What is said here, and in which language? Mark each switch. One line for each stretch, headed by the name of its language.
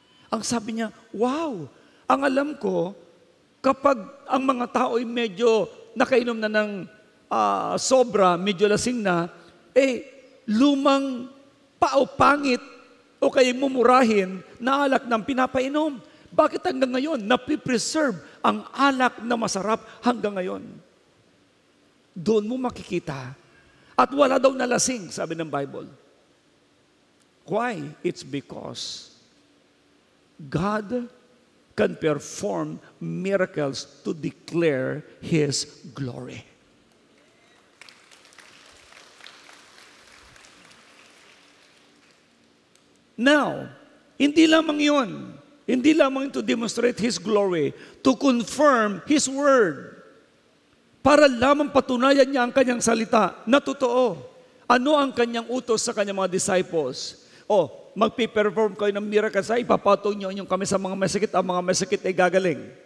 Filipino: Ang sabi niya, wow, ang alam ko, kapag ang mga tao ay medyo nakainom na ng sobra, medyo lasing na, lumang pangit o kaya mumurahin na alak ng pinapainom. Bakit hanggang ngayon napipreserve ang alak na masarap hanggang ngayon? Doon mo makikita. At wala daw nalasing, sabi ng Bible. Why?
English: It's because God can perform miracles to declare His glory. Now,
Filipino: hindi lamang yun. Hindi lamang
English: to demonstrate His glory, to confirm His word.
Filipino: Para lamang patunayan niya ang kanyang salita na totoo. Ano ang kanyang utos sa kanyang mga disciples? Magpiperform kayo ng miracles, ipapatong niyo yung kami sa mga masakit, ang mga masakit ay gagaling.